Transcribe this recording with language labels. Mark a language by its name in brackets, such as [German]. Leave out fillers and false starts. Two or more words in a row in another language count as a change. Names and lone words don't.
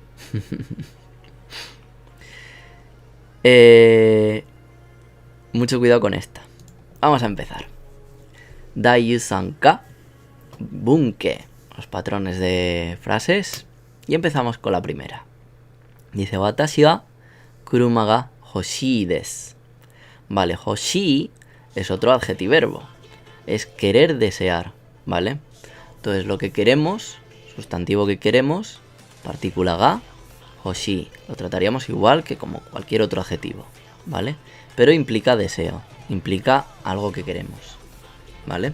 [Spanish] Mucho cuidado con esta. Vamos a empezar. Daiyu-sanka, bunke, los patrones de frases. Y empezamos con la primera. Dice, [Japanese] 私は車が欲しいです. [Spanish] Vale, hoshii es otro adjetiverbo. Es querer, desear, ¿vale? Entonces lo que queremos, sustantivo que queremos, partícula ga, hoshii. Lo trataríamos igual que como cualquier otro adjetivo, ¿vale? Pero implica deseo, implica algo que queremos, ¿vale?